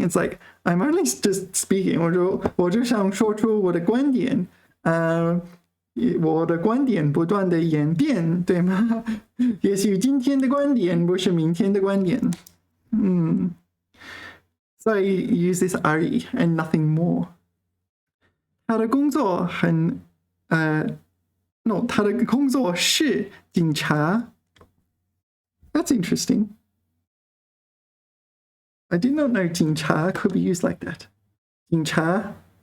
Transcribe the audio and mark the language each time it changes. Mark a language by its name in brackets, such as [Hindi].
[English] It's like I'm only just speaking. [Chinese] 我就想说出我的观点。我的观点不断的演变，对吗？也许今天的观点不是明天的观点。 [English] So you use this 而已 and nothing more. [Chinese] 他的工作很no, 他的工作是警察。 [English] That's interesting. I did not know 警察 could be used like that. [Chinese] 警察。